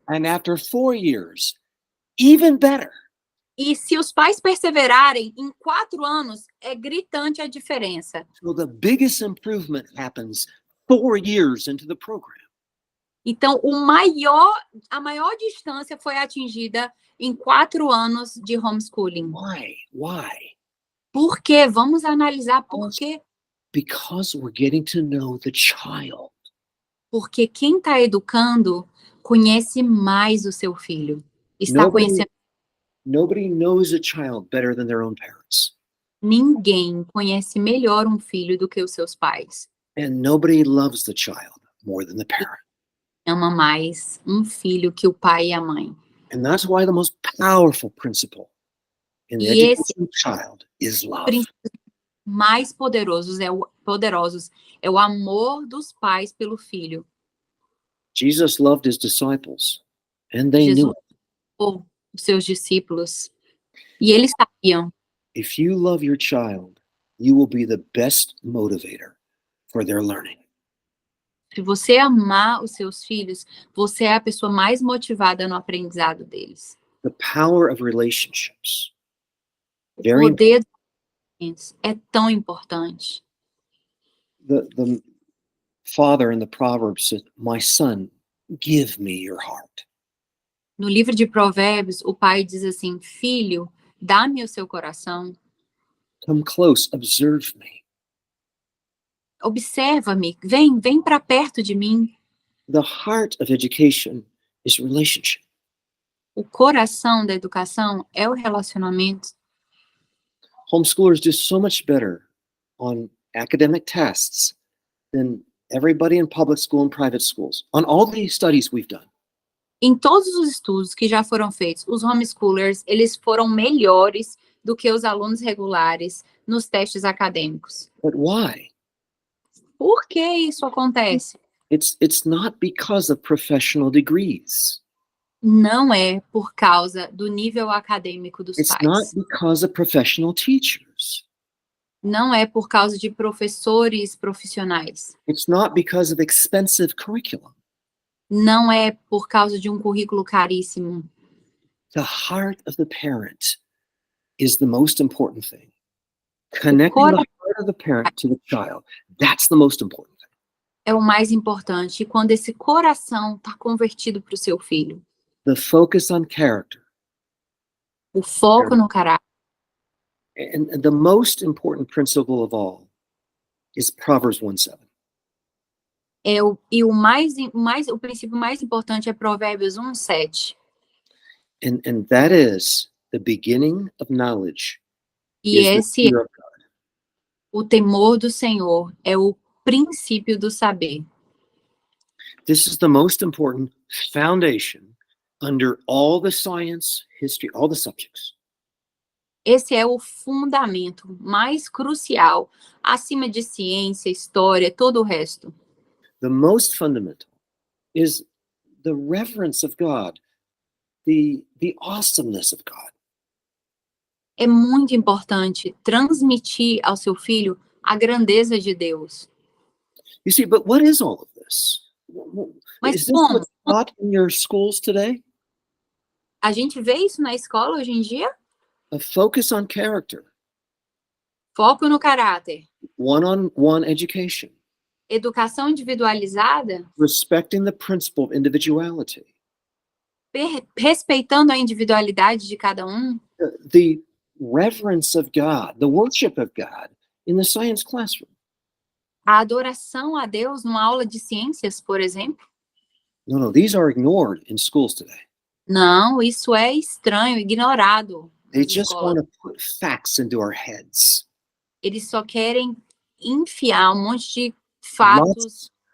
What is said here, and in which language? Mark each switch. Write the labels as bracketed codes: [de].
[en] And after 4 years, even better. [pt] E se os pais perseverarem, em 4 anos, é gritante a diferença. [en] So the biggest improvement happens 4 years into the program. [pt] Então, a maior distância foi atingida em 4 anos de homeschooling. [en] Why? Why? [pt] Por quê? Vamos analisar por quê. [en] Because we're getting to know the child. [pt] Porque quem está educando conhece mais o seu filho. Está conhecendo. [en] Nobody knows a child better than their own parents. [pt] Ninguém conhece melhor um filho do que os seus pais. [en] And nobody loves the child more than the parent. [pt] Ama mais um filho que o pai e a mãe. [en] And that's why the most powerful principle in the [pt] E [en] education of a child is love. [pt] Mais poderosos é o amor dos pais pelo filho. [en] Jesus loved his disciples, and they knew [pt] Jesus [en] it. [pt] amou os seus discípulos e eles sabiam. [en] If you love your child, you will be the best motivator for their learning. [pt] Se você amar os seus filhos, você é a pessoa mais motivada no aprendizado deles. [en] The power of relationships. [pt] O [en] Very [pt] poder dos relacionamentos é tão importante. [en] The father in the Proverbs said, "My son, give me your heart." [pt] No livro de Provérbios, o pai diz assim: filho, dá-me o seu coração, [en] Come close, observe me. [pt] observa-me, vem para perto de mim. [en] The heart of education is relationship. [pt] O coração da educação é o relacionamento. [en] Homeschoolers do so much better on academic tests than everybody in public school and private schools. On all the studies we've done. [pt] Em todos os estudos que já foram feitos, os homeschoolers, eles foram melhores do que os alunos regulares nos testes acadêmicos. [en] But why? [pt] Por que isso acontece? [en] It's not because of professional degrees. [pt] Não é por causa do nível acadêmico dos [en] It's [pt] pais. [en] not because of professional teachers. [pt] Não é por causa de professores profissionais. [en] It's not because of expensive curriculum. [pt] Não é por causa de um currículo caríssimo. [en] The heart of the parent is the most important thing. Connecting the heart of the parent to the child, that's the most important thing. [pt] É o mais importante. E quando esse coração está convertido para o seu filho, [en] The focus on character. [pt] o foco no caráter. [en] And the most important principle of all is Proverbs 1:7. [pt] O princípio mais importante é Provérbios 1:7. [en] And that is the beginning of knowledge. [pt] E esse, o temor do Senhor, é o princípio do saber. [en] This is the most important foundation under all the science, history, all the subjects. [pt] Esse é o fundamento mais crucial, acima de ciência, história, todo o resto. [en] The most fundamental is the reverence of God, the awesomeness of God. [pt] É muito importante transmitir ao seu filho a grandeza de Deus. [en] You see, but what is all of this? [pt] Mas [en] Is this [pt] como? [en] what's taught in your schools today? [pt] A gente vê isso na escola hoje em dia? [en] A focus on character, [pt] Foco no caráter, [en] one-on-one education, [pt] educação individualizada, [en] respecting the principle of individuality, [pt] respeitando a individualidade de cada um, [en] the reverence of God, the worship of God in the science classroom. [pt] a adoração a Deus numa aula de ciências, por exemplo. [en] No, these are ignored in schools today. [pt] Não, isso é estranho, ignorado [en] They [pt] nas [en] just [pt] escolas. [en] want to put facts into our heads. [pt] Eles só querem enfiar um monte de fatos